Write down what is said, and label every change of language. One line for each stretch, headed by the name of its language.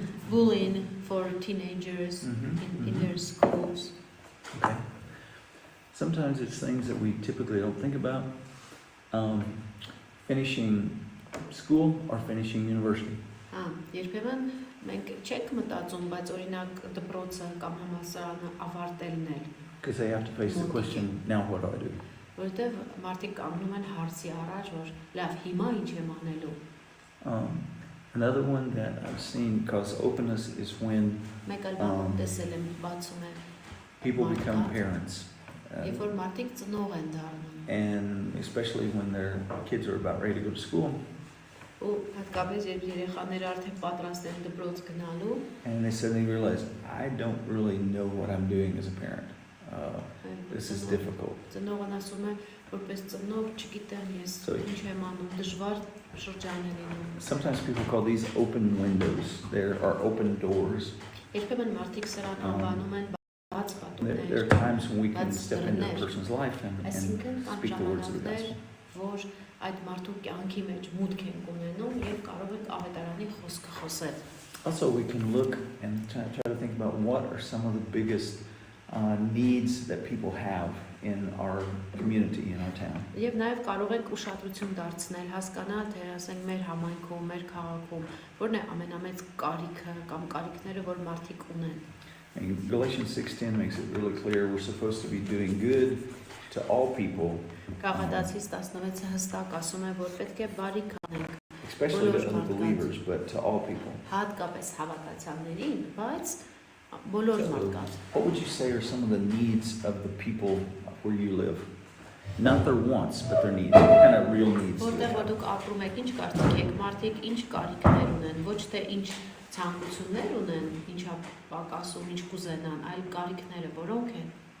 English: bullying for teenagers in their schools. Okay. Sometimes it's things that we typically don't think about. Finishing school or finishing university.
Armenian: Երբեմն մենք չենք մտածում, բայց օրինակ դպրոցը կամ համալսարանը ավարտելն է։
English: Because they have to face the question, now what do I do?
Armenian: Որտեվ մարդիկ կանգնում են հարցի առաջ, որ լավ, հիմա ինչ եմ անելու։
English: Another one that I've seen cause openness is when
Armenian: Մեկ այլ բան տեսել եմ բացում է
English: people become parents.
Armenian: Երբ որ մարդիկ ծնող են դառնում։
English: And especially when their kids are about ready to go to school.
Armenian: Ու հատկապես երբ երեխաները արդեն պատրաստ են դպրոց գնալու։
English: And they suddenly realize, I don't really know what I'm doing as a parent. This is difficult.
Armenian: Ծնողն ասում է, որպես ծնող չգիտեմ ես ինչ եմ անում, դժվար շրջան է լինում։
English: Sometimes people call these open windows. There are open doors.
Armenian: Երբեմն մարդիկ սրան անվանում են բաց պատուհաններ։
English: There are times when we can step into a person's life and speak the words of the gospel.
Armenian: Որ այդ մարդու կյանքի մեջ մուտք են ունենում եւ կարող ենք ավետարանի խոսքը խոսել։
English: Also, we can look and try to think about what are some of the biggest needs that people have in our community, in our town.
Armenian: Եվ նաև կարող ենք ուշադրություն դարձնել, հասկանալ, թե ասենք մեր համայնքում, մեր քաղաքում, որն է ամենամեծ կարիքը կամ կարիքները, որ մարդիկ ունեն։
English: And Galatians 6:10 makes it really clear we're supposed to be doing good to all people.
Armenian: Գաղատացիս 16-ը հստակ ասում է, որ պետք է բարիք անենք,
English: especially to unbelievers, but to all people.
Armenian: Հատկապես հավատացյալներին, բայց բոլոր մարդկանց։
English: What would you say are some of the needs of the people where you live? Not their wants, but their needs. What kind of real needs?
Armenian: Որտեղ որ դուք ապրում եք, ինչ կարծիք եք, մարդիկ ինչ կարիքներ ունեն, ոչ թե ինչ ցանկություններ ունեն, ինչա պակասում, ինչ կուզենան, այլ կարիքները որոնք են։